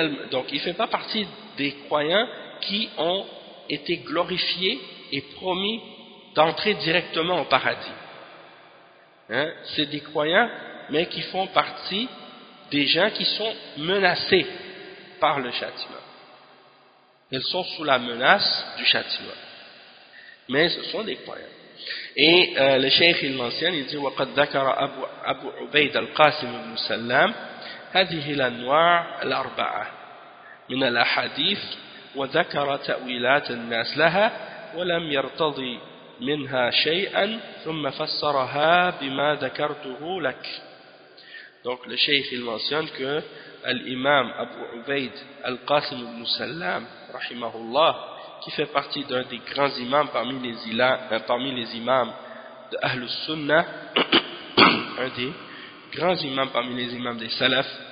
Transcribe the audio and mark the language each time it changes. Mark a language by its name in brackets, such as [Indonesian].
[French] Donc, il ne fait pas partie des croyants qui ont été glorifiés et promis d'entrer directement au paradis. Hein? C'est des croyants, mais qui font partie des gens qui sont menacés par le châtiment. Ils sont sous la menace du châtiment. Mais ce sont des croyants. Et le cheikh il mentionne, il dit « [Arabic] وَقَدْ ذَكَرَ أَبُو عُبَيْدَ الْقَاسِمِ الْمُسَلَّمِ هَذِهِ الْأَنْوَاعَ الْأَرْبَعَةِ مِنَ الْأَحَادِيثِ وَذَكَرَ تَأْوِيلَاتِ النَّاسِ لَهَا وَلَمْ يَرْتَضِي مِنْهَا شَيْئًا ثُمَّ فَسَّرَهَا بِمَا ذَكَرْتُهُ لَكَ. [French] Donc le cheikh il mentionne que l'imam Abu Ubaid al-Qasim al-Musallam rahimahullah, qui fait partie d'un des grands imams parmi les imams de Ahlus Sunnah, un des grands imams parmi les imams des salaf,